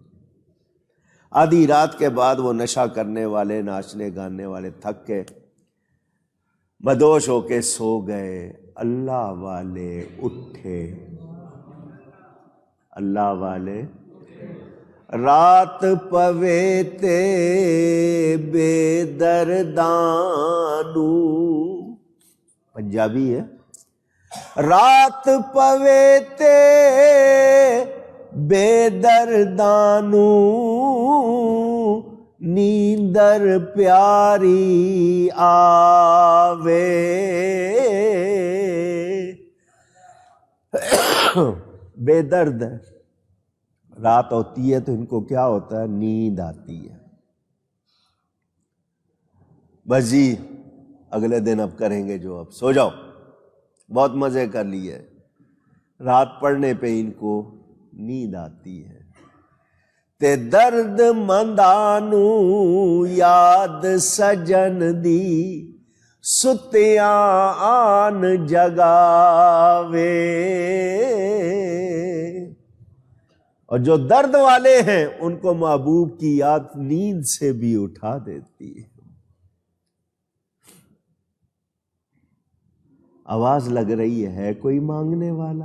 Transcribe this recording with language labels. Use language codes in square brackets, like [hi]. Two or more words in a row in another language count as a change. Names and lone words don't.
[ur] آدھی رات کے بعد وہ نشہ کرنے والے، ناچنے گانے والے تھک کے مدوش ہو کے سو گئے۔ [pa] اللہ والے اٹھے، اللہ والے رات پوے تے بے دردانو، پنجابی ہے، رات پوے تے بے دردانو، نیندر پیاری آوے۔ [ur] بے درد ہے، رات ہوتی ہے تو ان کو کیا ہوتا ہے؟ نیند آتی ہے۔ بس جی اگلے دن اب کریں گے جو، اب سو جاؤ، بہت مزے کر لیے۔ رات پڑنے پہ ان کو نیند آتی ہے۔ [pa] تے درد مندانو یاد سجن دی، ستیاں آن جگاوے۔ [ur] اور جو درد والے ہیں ان کو محبوب کی یاد نیند سے بھی اٹھا دیتی ہے۔ آواز لگ رہی ہے کوئی مانگنے والا؟